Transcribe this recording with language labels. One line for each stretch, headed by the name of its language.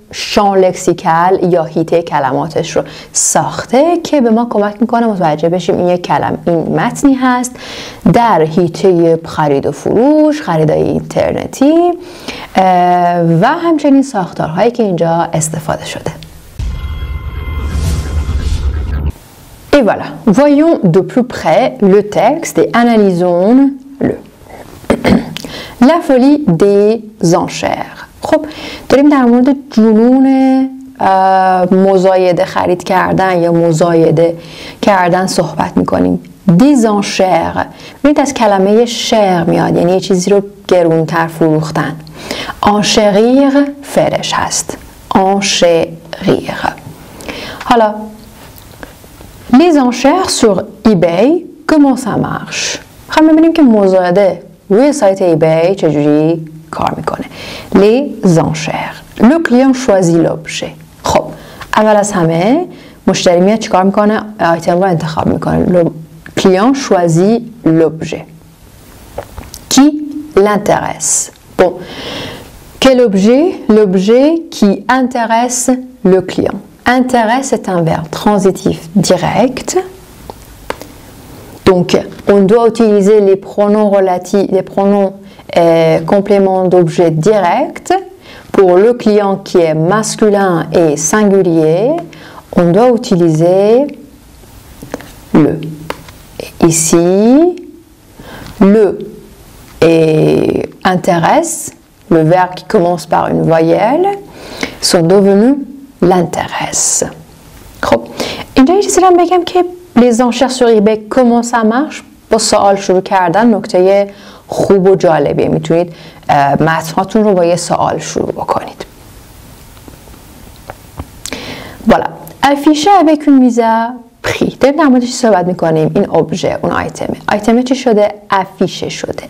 Persian: شان لکسیکال یا هیته کلماتش رو ساخته که به ما کمک میکنه متوجه بشیم این یک این متنی هست در هیته خرید و فروش، خریدای اینترنتی و همچنین ساختارهایی که اینجا استفاده شده.
French: Et voilà, voyons de plus près le texte et analysons-le. La folie des enchères.
Persian: خب داریم در مورد جنون مزایده خرید کردن یا مزایده کردن صحبت میکنیم. des enchères ببینید از کلمه شر میاد، یعنی یه چیزی رو گرونتر فروختن. enchérir فعلش هست.
French: enchérir.
Persian: حالا
French: les enchères sur eBay comment ça marche؟
Persian: خب ببینیم که مزایده روی سایت ایبی چجوری کار میکنه.
French: les enchères. le client choisit l'objet.
Persian: خب اول از همه مشتری میاد چیکار میکنه؟ آیتم رو انتخاب میکنه.
French: le client choisit l'objet qui l'intéresse. bon quel objet? l'objet qui intéresse le client. intéresse est un verbe transitif direct. Donc, on doit utiliser les pronoms relatifs, les pronoms compléments d'objet direct. Pour le client qui est masculin et singulier, on doit utiliser le. Ici, le et intéresse, le verbe qui commence par une voyelle, sont devenus l'intéresse.
Persian: خب اینجا یه چیزی رو بگم که
French: les enchères sur eBay comment ça marche
Persian: با سوال شروع کردن نکته خوب و جالبیه. میتونید متناتون رو با یه سوال شروع بکنید.
French: voilà affiché avec une mise à prix.
Persian: داریم در موردش صحبت میکنیم. این objet اون آیتمه چی شده؟ affiché شده.